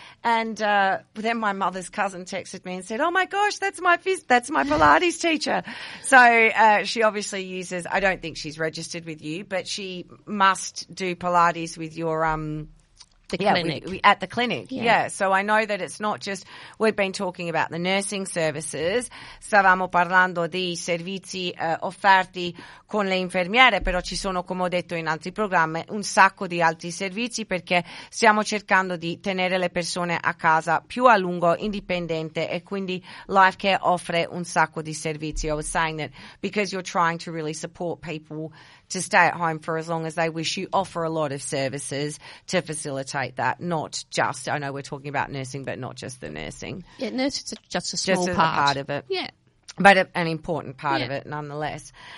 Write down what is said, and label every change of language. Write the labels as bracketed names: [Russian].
[English] And then my mother's cousin texted me and said, oh, my gosh, that's my Pilates teacher. So she obviously uses – I don't think she's registered with you, but she must do Pilates with your clinic. At the clinic, yeah. So I know that it's not just – we've been talking about the nursing services. [Italian] Stavamo parlando di servizi offerti con le infermiere, però ci sono, come ho detto in altri programmi, un sacco di altri servizi perché stiamo cercando di tenere le persone a casa più a lungo, indipendente, e quindi Life Care offre un sacco di servizi. [English] I was saying that because you're trying to really support people to stay at home for as long as they wish, you offer a lot of services to facilitate that, not just, I know we're talking about nursing, but not just the nursing. Yeah, nursing is just a small just part. Just a part of it. Yeah. But an important part of it nonetheless.